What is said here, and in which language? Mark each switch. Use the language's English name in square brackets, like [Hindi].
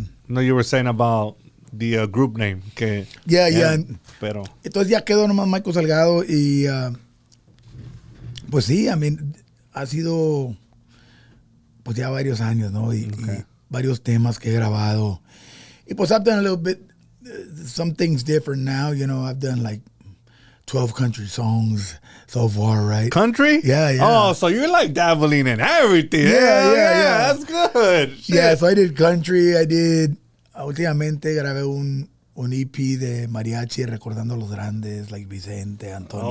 [English] No, you were saying about the group name. [Spanish] Que, [English] yeah. [Spanish] Pero, Entonces ya quedó nomás Michael Salgado y pues sí, [English] I mean, [Spanish] ha sido pues ya varios años, ¿no? Y varios temas que he grabado. [English] Y pues I've done a little bit, some things different now, you know, I've done like 12 country songs so far, right? country? Yeah. Oh, so you're like dabbling in everything. Yeah. That's good. Shit. Yeah, so I did country, [Spanish] últimamente grabé un EP de mariachi recordando a los grandes like Vicente, Antonio.